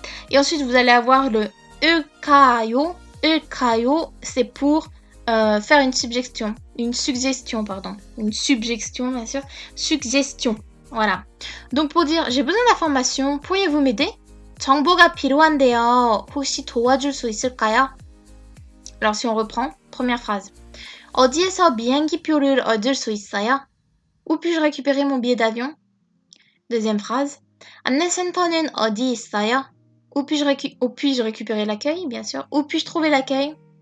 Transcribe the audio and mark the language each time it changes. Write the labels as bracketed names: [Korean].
[French] Et ensuite, vous allez avoir le 을까요. 을까요, c'est pour faire une suggestion. Une suggestion, bien sûr. Suggestion. Voilà. Donc pour dire, j'ai besoin d'informations, pourriez-vous m'aider? [Korean] 정보가 필요한데요. 혹시 도와줄 수 있을까요? [French] Alors si on reprend, première phrase. [Korean] 어디에서 비행기표를 얻을 수 있어요? [French] Où puis-je récupérer mon billet d'avion? Deuxième phrase. [Korean] 안내센터는 어디 있어요? [French] Où puis-je récupérer l'accueil? Bien sûr. Où puis-je trouver l'accueil?